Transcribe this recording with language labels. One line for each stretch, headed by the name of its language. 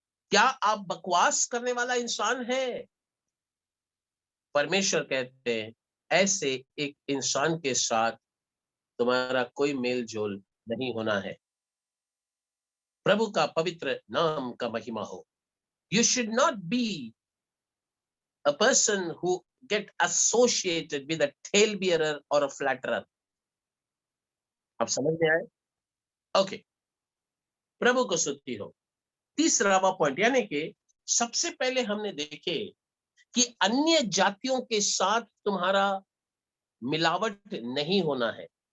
Hindi: क्या आप बकवास करने वाला इंसान है? परमेश्वर कहते हैं ऐसे एक इंसान के साथ तुम्हारा कोई मेल जोल नहीं होना है। प्रभु का पवित्र नाम का महिमा हो।
English: You should not be a person who get associated with a tail bearer or a flatterer।
Hindi: आप समझ में आए? ओके, प्रभु को स्तुति हो। तीसरा पॉइंट, यानी कि सबसे पहले हमने देखे कि अन्य जातियों के साथ तुम्हारा मिलावट नहीं होना है।